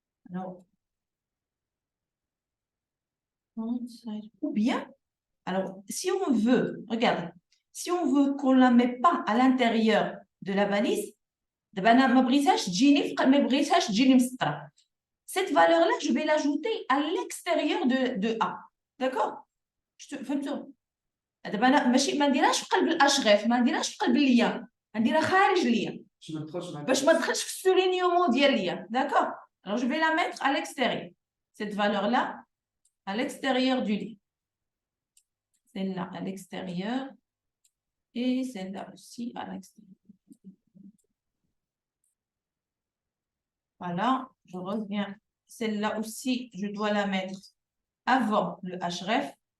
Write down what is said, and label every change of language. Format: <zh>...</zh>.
<fr>Alors, ou bien, alors, si on veut, regarde, si on veut qu'on ne la met pas à l'intérieur de la balise, cette valeur-là, je vais l'ajouter à l'extérieur de A. D'accord?</fr> <ar>فهمتوا؟ دابا انا ماشي ما نديرهاش في قلب الاشغاف ما نديرهاش في قلب الليا نديرها خارج الليا باش ما تدخلش في السولينيومون ديال الليا.</ar> <fr>D'accord? Alors je vais la mettre à l'extérieur. Cette valeur-là à l'extérieur du lit. Celle-là à l'extérieur et celle-là aussi à l'extérieur. Voilà, je reviens. Celle-là aussi, je dois la mettre avant le href.</fr>